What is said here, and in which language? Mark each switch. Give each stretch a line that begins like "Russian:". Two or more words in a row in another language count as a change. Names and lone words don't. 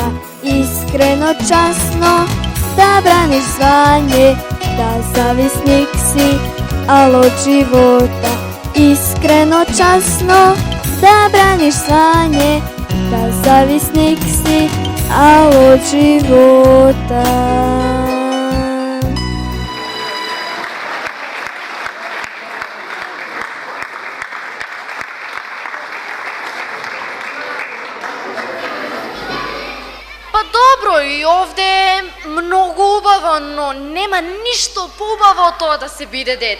Serbian: Iskreno časno da braniš zvanje, da zavisnik si, al od života. Iskreno časno da braniš zvanje, da zavisnik si, al od života.
Macedonian: Па добро, и овде е многу убаво, но нема ништо поубаво од тоа да се биде дете.